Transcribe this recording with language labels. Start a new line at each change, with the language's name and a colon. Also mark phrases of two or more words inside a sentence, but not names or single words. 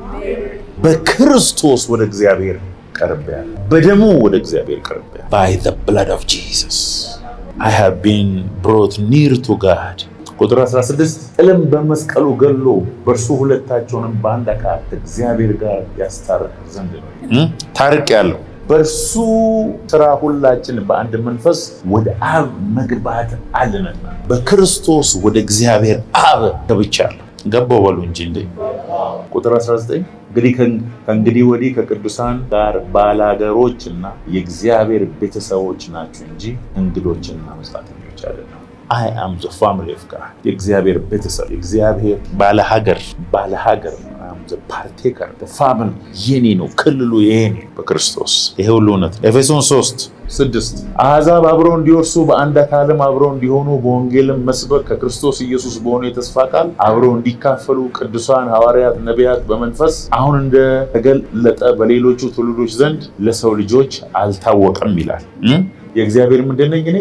Amharic: በክርስቶስ ወደ እግዚአብሔር ቀርቤያለሁ። በደሙ ወደ እግዚአብሔር ቀርቤያለሁ።
English: by the blood of Jesus I have been brought near to God።
Amharic: ቁጥር 16 ጥልም በመስቀሉ ገሎ በእርሱ ሁለታቸውንም በአንድ አካል እግዚአብሔር ጋር ያስታርቅ ዘንድ ነው። ታርቄያለሁ። በእርሱ ስራ ሁላችን በአንድ መንፈስ ወደ አብ መግባት አለንና በክርስቶስ ወደ እግዚአብሔር አብ ገብቻለሁ። ገባው በሉ እንጂ እንዴ። ቁጥር 19 ከእንግዲህ ወዲህ ከቅዱሳን ጋር ባላገሮችና የእግዚአብሔር ቤተሰቦች ናችሁ እንጂ እንግዶችና መጻተኞች አይደለም።
English: I am the family of
Amharic: God። የእግዚአብሔር ቤተሰብ፣ የእግዚአብሔር ባለሀገር
English: I am the partaker the family
Amharic: የኔ ነው፣ ክልሉ የኔ በክርስቶስ። ይሄ ሁሉ እውነት። ኤፌሶን 3:6 አሕዛብ አብረው እንዲወርሱ በአንድ አካልም አብረው እንዲሆኑ በወንጌልም መስበክ ከክርስቶስ ኢየሱስ በሆነ የተስፋ ቃል አብረው እንዲካፈሉ ቅዱሳን ሐዋርያት፣ ነቢያት በመንፈስ አሁን እንደተገለጠ በሌሎቹ ትውልዶች ዘንድ ለሰው ልጆች አልታወቀም ይላል። የእግዚአብሔር ምንድን ነኝ እኔ?